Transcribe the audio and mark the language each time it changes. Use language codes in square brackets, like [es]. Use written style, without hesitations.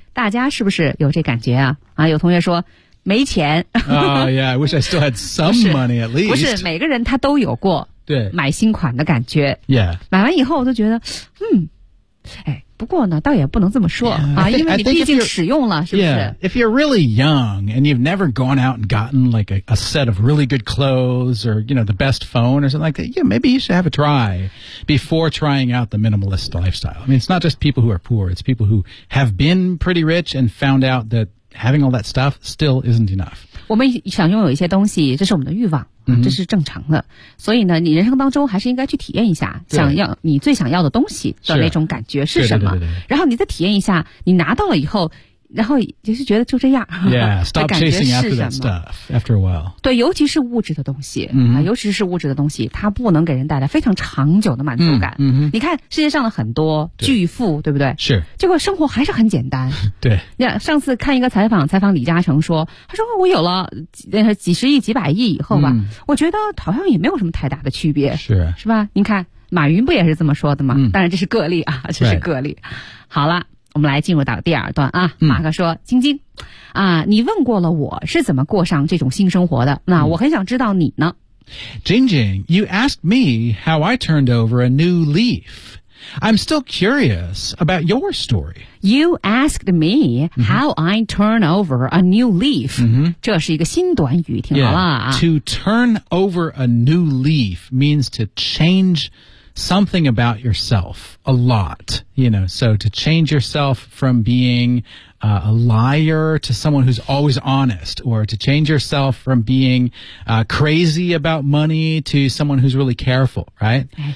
[zh] 大家是不是有这感觉啊？啊，有同学说没钱。 [en] I wish I still had some money at least. [zh] 不是每个人他都有过对买新款的感觉。 [en] Yeah. [zh] 买完以后我都觉得，哎，不过呢，倒也不能这么说 [en] yeah, 啊， think, [zh] 因为你毕竟使用了，是不是 [en] ？Yeah. If you're really young and you've never gone out and gotten like a set of really good clothes or you know the best phone or something like that, yeah, maybe you should have a try before trying out the minimalist lifestyle. I mean, it's not just people who are poor; it's people who have been pretty rich and found out that having all that stuff still isn't enough. [zh] 我们想拥有一些东西，这是我们的欲望。这是正常的、 mm-hmm. 所以呢你人生当中还是应该去体验一下想要你最想要的东西的那种感觉是什么对对对对对然后你再体验一下你拿到了以后然后就是觉得就这样。 [en] Yeah, stop chasing after that stuff after a while. [zh] 对，尤其是物质的东西、mm-hmm. 尤其是物质的东西，它不能给人带来非常长久的满足感。 Mm-hmm. 你看世界上的很多巨富，对不对？是。结果生活还是很简单。对。上次看一个采访，采访李嘉诚说，他说我有了 几十亿、几百亿以后吧、mm-hmm. 我觉得好像也没有什么太大的区别。是。是吧？你看马云不也是这么说的吗？当然这是个例啊，这是个例。好了。我们来进入到第二段啊，马克说，晶晶啊，你问过了我是怎么过上这种新生活的，那我很想知道你呢。 [en] 晶晶， you asked me how I turned over a new leaf. I'm still curious about your story. You asked me how I turn over a new leaf. [zh] 这是一个新短语，听好了啊。 [en] Yeah, to turn over a new leaf means to changesomething about yourself a lot, you know, so to change yourself from being、a liar to someone who's always honest, or to change yourself from being、crazy about money to someone who's really careful, right?